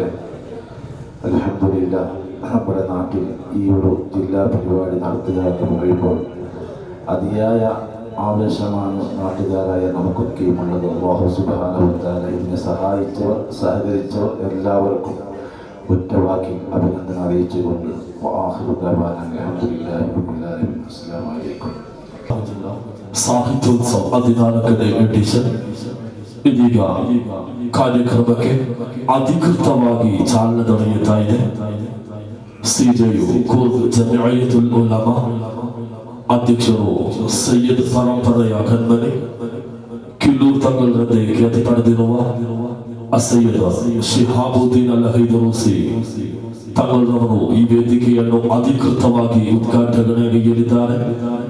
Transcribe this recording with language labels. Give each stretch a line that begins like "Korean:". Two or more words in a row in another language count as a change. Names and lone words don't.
Malayalam: അൽഹംദുലില്ലാഹ്, നമ്മുടെ നാട്ടിൽ ഈ ഒരു ജില്ലാ പരിപാടി നടത്തുക എന്ന് പറയുമ്പോൾ അതിയായ ആവേശമാണ് നാട്ടുകാരായ നമുക്കൊക്കെയുമുള്ളത്.
Arabic: الله سبحانه وتعالى
Malayalam: ഇതിനെ സഹായിച്ചവർ, സഹകരിച്ചവർ എല്ലാവർക്കും ഒറ്റവാക്കി അഭിനന്ദനം അറിയിച്ചുകൊണ്ട്
Arabic: وآخر دعوانا الحمد لله رب العالمين. السلام عليكم.
Kannada: ಸಾಹಿತ್ಯೋತ್ಸವ 14ನೇ ಎಡಿಷನ್ ಇದೀಗ ಕಾರ್ಯಕ್ರಮಕ್ಕೆ ಅಧಿಕೃತವಾಗಿ ಚಾಲನೆ ದೊರೆಯುತ್ತಾ ಇದೆ. ಸಿಜೆಯು ಕೂರ್ಗ್ ಜಮಿಯತುಲ್ ಉಲಮಾ ಅಧ್ಯಕ್ಷರು ಸೈಯದ್ ಪರಂಪರೆಯ ಕಣ್ಮನೆ ಕಿಲ್ಲೂರು ತಂಗಲರದ್ದೇ ಖ್ಯಾತಿ ಪಡೆದಿರುವ ಅಸಯ್ಯದ್ ಶಿಹಾಬುದ್ದೀನ್ ಅಲ್ ಹೈದರೂಸಿ ತಂಗಲರವರು ಈ ವೇದಿಕೆಯನ್ನು ಅಧಿಕೃತವಾಗಿ ಉದ್ಘಾಟನೆಗೊಳಿಸಲಿದ್ದಾರೆ.